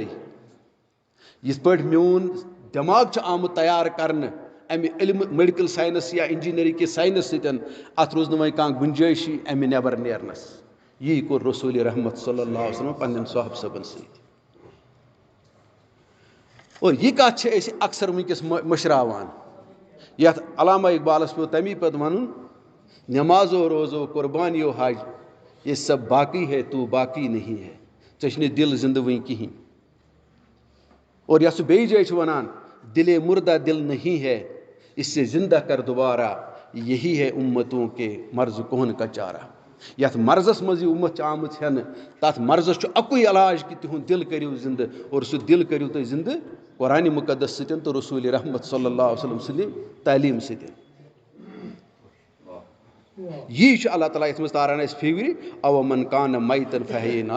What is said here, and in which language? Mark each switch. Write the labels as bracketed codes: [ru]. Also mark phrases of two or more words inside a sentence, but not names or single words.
[ks] یِتھ پٲٹھۍ میون دٮ۪ماغ چھُ آمُت تیار کرنہٕ اَمہِ علمہٕ میڈِکل ساینس یا اِنجیٖنرِنٛگ کہِ ساینس سۭتۍ, اَتھ روٗز نہٕ وۄنۍ کانٛہہ گُنجٲیشی اَمہِ نٮ۪بر نیرنس. یی کوٚر رسوٗلِ رحمت صلی اللہ علیہ وسلم پننٮ۪ن صحابہٕ صٲبن سۭتۍ. اور یہِ کَتھ چھِ أسۍ اکثر وٕنکیٚس مٔشراوان, یَتھ علامہ اقبالس پیوٚو تمی پتہٕ وَنُن [ur] نٮ۪مازو روزو قربانیو حج, یہ سب باقی ہے تو باقی نہیں ہے. [ks] ژےٚ چھُ نہٕ دِل زِندٕ وٕنہِ کِہینۍ. [ur] اور [ks] یَتھ سُہ بیٚیہِ جایہِ چھُ وَنان [ur] دِلے مُردہ دِل نہیں ہے, اس سے زندہ کر دوبارہ, یہی ہے اُمتوں کے مرض کون کا چارہ. [ks] یَتھ مرضس منٛز یہِ اُمت چھِ آمٕژ ہٮ۪نہٕ, تَتھ مرضس چھُ اَکُے علاج کہِ تِہُنٛد دِل کٔرِو زِندٕ, اور سُہ دِل کٔرِو تُہۍ زِندٕ قرآنِ مُقدس سۭتۍ تہٕ رسوٗلِ رحمت صلی اللہ علیہ وسلم سٕنٛدِ تعلیٖم سۭتۍ. یی چھُ اللہ تعالیٰ یَتھ منٛز تاران اَسہِ فِکرِ, [ar] اوَ من کانَ میتن فحییناہ.